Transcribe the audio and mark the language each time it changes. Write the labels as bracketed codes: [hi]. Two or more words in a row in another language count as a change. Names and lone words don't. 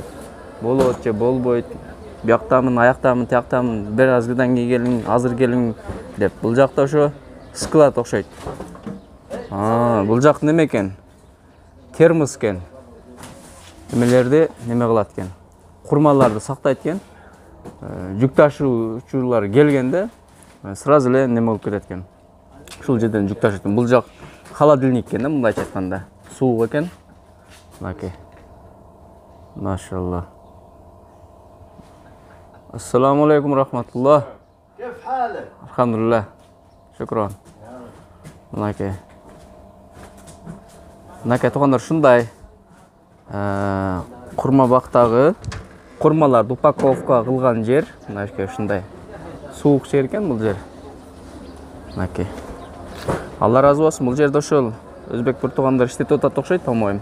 [ky] Болот же болбойт, бияктамын, аяктамын, тияктамын, бир азгыдан кийин келиң, азыр келиң деп. Бул жакта ошо склад окшойт. Бул жак неме экен? Термос экен. Немелерди неме кылат экен? курмаларды сактайт экен. Жүк ташуучулар келгенде сразу эле неме болуп кетет экен. Ушул жерден жүк ташыйт. Бул жак холодильник экен да, мындайча айтканда. Суук экен. Мынакей. Машалла. [ar] السلام عليكم رحمة الله. كيف حالك؟ Alhamdulillah. Шукран. [ky] Мынакей. Мынакей тугандар ушундай курма бактагы курмаларды упаковка кылган жер. Мынакей ушундай. Суук жер экен бул жер. Мынакей. Алла разы болсун, бул жерде ошол өзбек бир тугандар иштетип атат окшойт, по-моему.